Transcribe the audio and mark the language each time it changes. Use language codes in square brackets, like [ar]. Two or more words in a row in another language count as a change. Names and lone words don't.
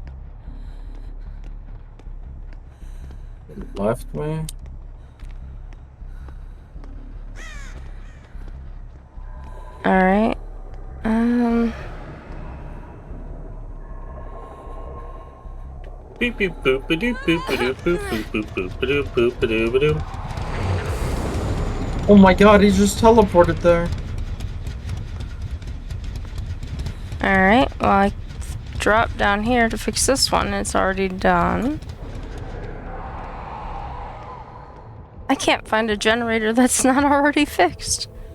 [en] It left me. Alright. Beep beep boop ba doop boop ba doop boop boop boop boop ba doop boop ba doo ba doo. Oh my god, he just teleported there. Alright, well, I dropped down here to fix this one. It's already done. I can't find a generator that's not already fixed.